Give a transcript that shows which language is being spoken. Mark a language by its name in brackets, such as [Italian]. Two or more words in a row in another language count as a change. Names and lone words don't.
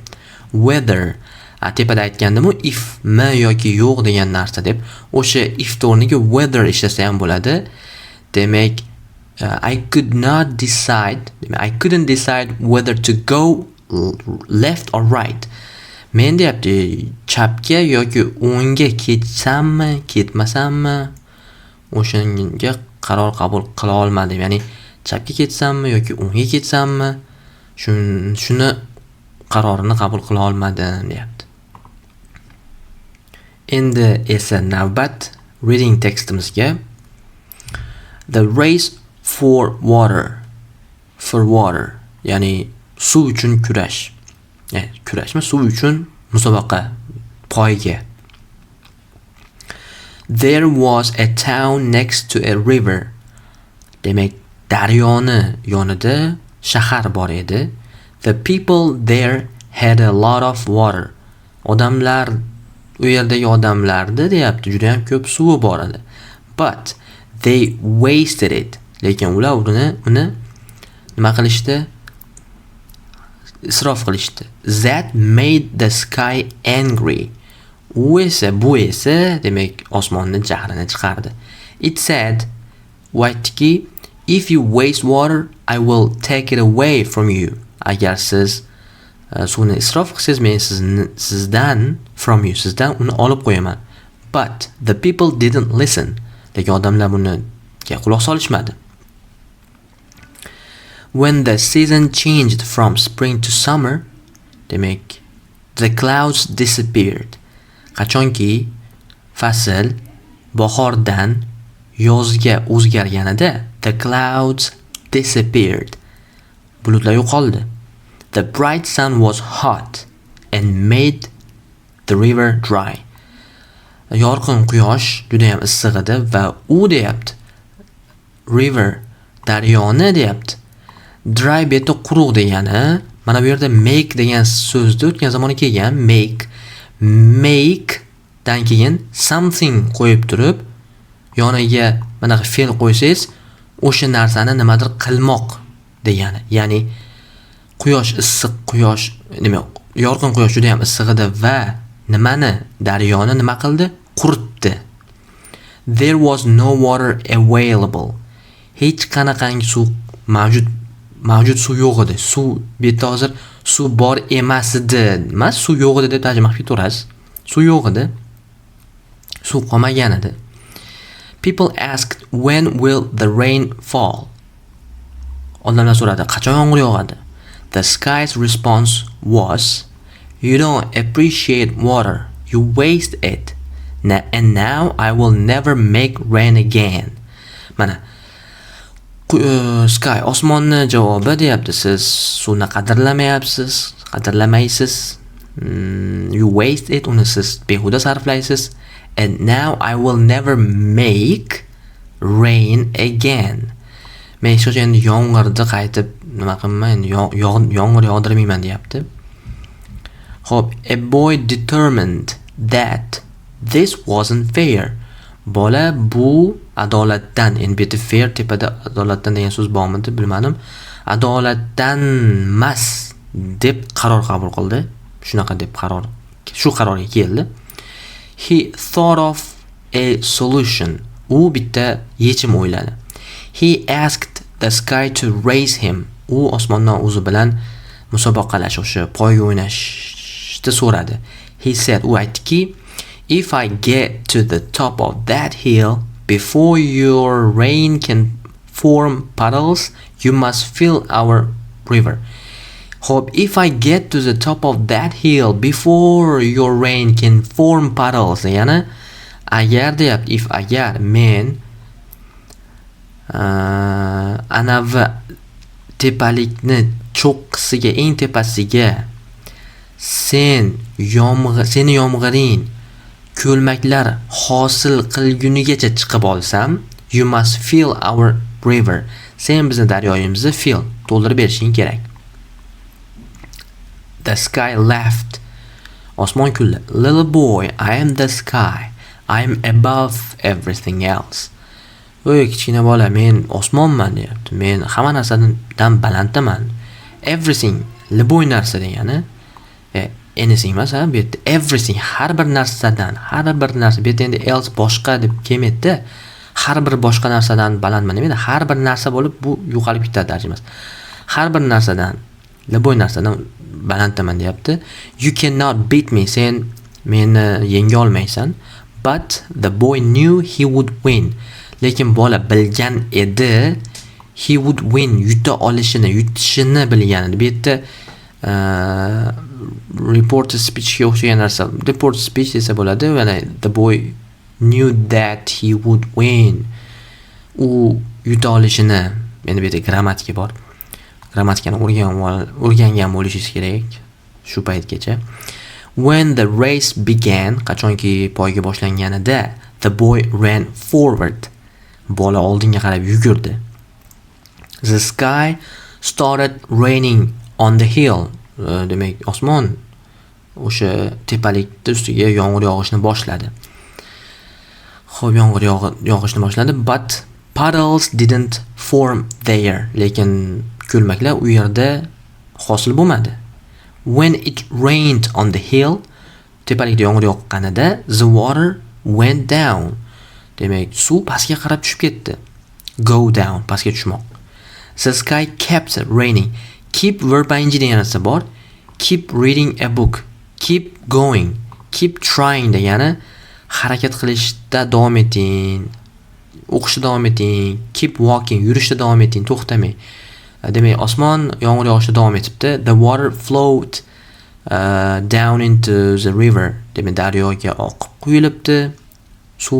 [Uzbek] Weather, tepada aytgandim-ku, if mi yoki yo'q degan narsa deb, o'sha if o'rniga weather ishlasa ham bo'ladi. Demak, [English] I couldn't decide whether to go left or right. [Uzbek] Men deyapti, chapga yoki o'ngga ketsammi, ketmasammi, o'shanga qaror qabul qila olmadim. Ya'ni chapga ketsammi yoki o'ngga ketsammi, shuni qarorini qabul qila olmadim deyapti. Endi esa navbat reading tekstimizga. [English] The race for water, [Uzbek] ya'ni suv uchun kurash. Kurashmi? Suv uchun musobaqa, poyga. [English] There was a town next to a river. [Uzbek] Demak, daryoni yonida shahar bor edi. [English] The people there had a lot of water. [Uzbek] Odamlar, u yerdagi odamlarda deyapti, juda ham ko'p suvi bor edi. [English] But they wasted it. [Uzbek] Lekin ular uni nima qilishdi? Isrof qilishdi. [English] That made the sky angry. [Uzbek] Bu esa demak osmonni jahrini chiqardi. [English] It said, aytdiki, if you waste water, I will take it away from you. [Uzbek] Agar siz suvni isrof qilsangiz, men sizdan uni olib qo'yaman. [English] But the people didn't listen. [Uzbek] Lekin odamlar bunga quloq solishmadi. [English] When the season changed from spring to summer, demak, the clouds disappeared. [Uzbek] qachonki fasl bahordan yozga o'zgarganida [English] the clouds disappeared. [Uzbek] Bulutlar yo'qoldi. [English] The bright sun was hot and made the river dry. [Uzbek] Yorqin quyosh juda ham issiq edi va u deyapti. River daryoni deyapti. Dry beti quruq degani, mana bu yerda make degan so'zni o'tgan zamoni kelgan. Make dan keyin something qo'yib turib, yoniga mana fe'l qo'ysangiz, o'sha narsani nimadir qilmoq degani. Ya'ni quyosh issiq, quyosh nima, yorqin quyosh juda ham issiq edi va nimani, daryoni nima qildi? Quritdi. [English] There was no water available. [Uzbek] Hech qanaqangi suv mavjud suv yo'q edi. Suv beti hozir suv bor emas edi. Emas, suv yo'q edi deb tarjima qilib turasiz. Suv yo'q edi. Suv qolmagan edi. [English] People asked when will the rain fall? [Uzbek] Odamlar so'radi, qachon yomg'ir yog'adi? [English] The sky's response was, you don't appreciate water, you waste it. And now I will never make rain again. [Uzbek] Mana sky osmonni javobi deyapti. Siz suvni qadrlamaysiz. [English] You waste it, [Uzbek] uni siz behuda sarflaysiz. [English] And now I will never make rain again. [Uzbek] Men hech qachon endi yomg'irni qaytib nima qilmayman, yomg'ir yog'dirmayman deyapti. Xo'p, [English] a boy determined that this wasn't fair. [Uzbek] Bola bu adolatdan, endi bu yerda fair tepada adolatdan degan so'z bormidi, bilmadim. Adolatdan emas deb qaror qabul qildi. Shunaqa deb shu qarorga keldi. [English] He thought of a solution. [Uzbek] U bitta yechim o'yladi. [English] He asked the sky to raise him. [Uzbek] U osmondan o'zi bilan musobaqalash, o'sha poyga o'ynashni so'radi. [English] He said, [Uzbek] u aytdiki, [English] if I get to the top of that hill before your rain can form puddles, you must fill our river. Hope if I get to the top of that hill before your rain can form puddles, [Uzbek] ya'ni agar deyapti, if agar men anavi tepalikni cho'qqisiga, eng tepasiga seni yomg'iring ko'lmaklar hosil qilgunigacha chiqib olsam, [English] you must fill our river. [Uzbek] Sen bizni daryoyimizni to'ldirib berishing kerak. [English] The sky laughed. [Uzbek] Osmon kuldi. [English] Little boy, I am the sky. I am above everything else. [Uzbek] Voy kichkina bola, men osmonman deyapti. Men hamma narsadan balandman. Everything, liboy narsa degani. Anything emas, bu yerda everything, har bir narsadan, bu yerda endi else boshqa deb kelmaydi. Har bir boshqa narsadan balandman demaydi. Har bir narsa bo'lib bu yo'qolib ketadi tarjimasi. Har bir narsadan, liboy narsadan balandman deyapti. [English] You cannot beat me, [Uzbek] sen meni yenga olmaysan. [English] But the boy knew he would win. [Uzbek] Lekin bola bilgan edi, [English] he would win, [Uzbek] yutishini bilgan edi. Bu yerda [English] reported speech [Uzbek] ga o'xshagan narsa. [English] Reported speech [Uzbek] desa bo'ladi. [English] Ya'ni the boy knew that he would win. [Uzbek] U yuta olishini, endi bu yerda grammatika bor. Grammatikani o'rgangan bo'lishingiz kerak shu paytgacha. [English] When the race began, [Uzbek] qachonki poyga boshlanganida, [English] the boy ran forward. [Uzbek] Bola oldinga qarab yugurdi. [English] The sky started raining on the hill. [Uzbek] Demak, osmon o'sha tepalikning ustiga yomg'ir yog'ishni boshladi. Xo'p, yomg'ir yog'ishni boshladi, [English] but puddles didn't form there. [Uzbek] Lekin ko'lmaklar u yerda hosil bo'lmadi. [English] When it rained on the hill, [Uzbek] tepalikda yomg'ir yoqqanida, [English] the water went down. [Uzbek] Demak, suv pastga qarab tushib ketdi. [English] Go down, [Uzbek] pastga tushmoq. [English] The sky kept raining. Keep verb ing [Uzbek] degan narsa bor. [English] Keep reading a book. Keep going. Keep trying [Uzbek] degani harakat qilishda davom eting. O'qishda davom eting. [English] Keep walking. [Uzbek] Yurishda davom eting, to'xtamang. Demak, osmon yomg'ir yog'ishda davom etibdi. [English] The water flowed down into the river. [Uzbek] demak daryoga oqib quyilibdi suv.